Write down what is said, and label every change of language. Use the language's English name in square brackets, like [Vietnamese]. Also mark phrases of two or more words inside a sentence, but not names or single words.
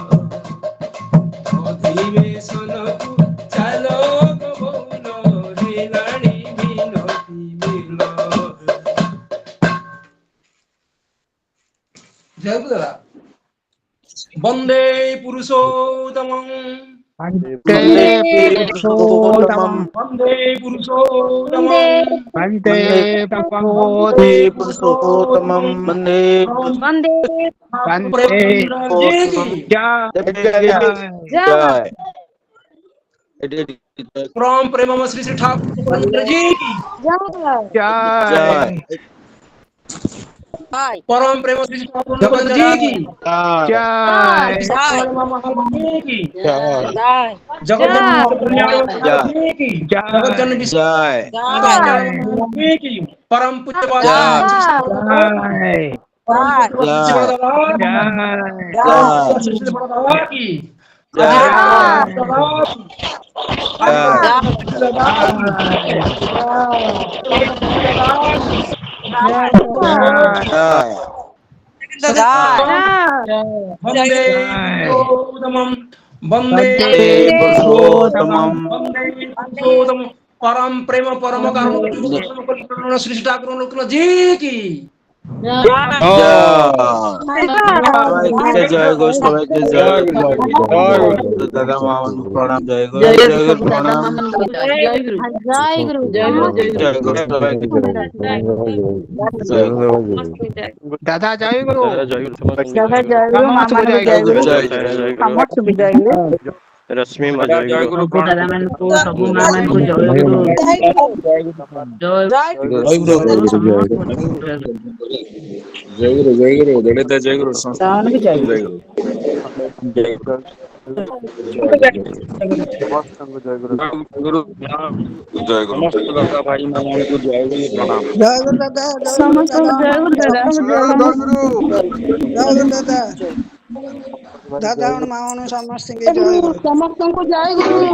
[Odia] ଅଧିବେଶନକୁ ଚାଲ ଗୋ ବଉଳ, ହେଲାଣି ବିନତି ବେଳ। ଜୟ ଗୁରୁ ଦାଦା। [Sanskrit] ବନ୍ଦେ ପୁରୁଷୋତ୍ତମଂ, वन्दे पुरुषोत्तमं ବନ୍ଦେ ପୁରୁଷୋତ୍ତମଂ, वन्दे वन्दे पुरुषोत्तमं वन्दे वन्दे [Hindi] परम प्रेम श्री श्री ठाकुर जी की, परम प्रेम श्री श्री ठाकुर जी की, परम पूज्य [Sanskrit] की वंदे पुरुषोत्तमं वंदे पुरुषोत्तमम् वंदे पुरुषोत्तमं [Hindi] परम प्रेम परम करुण श्री ठाकुर जी की [Bangla] সবাইকে জয় গো, সবাইকে জয় গো, দাদা মামাকে প্রণাম, জয় গো, জয় গো, প্রণাম, জয় গুরু জয় গুরু জয় গো, সবাইকে জয় গো। দাদা জয় গুরু। দাদা জয় গুরু মামা জয় জয় গুরু সমস্ত জয় গুরু [Hindi] रश्मि माँ जय गुरु [Odia] दादा ମାନଙ୍କୁ ସବୁ ମା ମାନଙ୍କୁ ଜୟ ଗୁରୁ। ଜୟ ସେମାନଙ୍କୁ ଜୟ ଗୁରୁ। ସମସ୍ତଙ୍କୁ ଜୟ ଗୁରୁ, ଜୟ ଗୁରୁ, ସମସ୍ତ ଦାଦା ଭାଇ ମାନଙ୍କୁ ଜୟ ଗୁରୁ ପ୍ରଣାମ। ସମସ୍ତଙ୍କୁ ଜୟ ଗୁରୁ ଦାଦା ସମସ୍ତଙ୍କୁ ଜୟ ଗୁରୁ